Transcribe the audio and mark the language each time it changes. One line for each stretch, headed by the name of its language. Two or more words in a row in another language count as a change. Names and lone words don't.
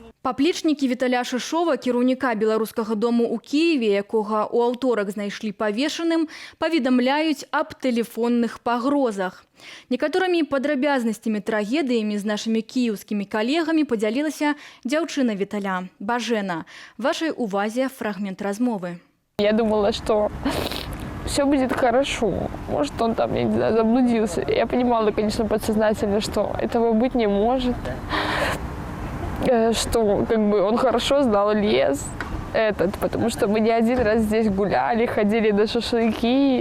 Belarusian: Паплечнікі Віталя Шышова, кіраўніка беларускага дому ў Кіеве, якога ў аўторак знайшлі павешаным, паведамляюць аб тэлефонных пагрозах. Некаторымі падрабязнасцямі трагедыямі з нашымі кіеўскімі калегамі подзялілася дзяўчына Віталя, Бажена. Вашай увазе фрагмент размовы.
Russian: Я думала, что все будет хорошо. Может, он там, я не знаю, заблудился. Я понимала, конечно, подсознательно, что этого быть не может. Что как бы он хорошо знал лес этот, потому что мы не один раз здесь гуляли, ходили на шашлыки.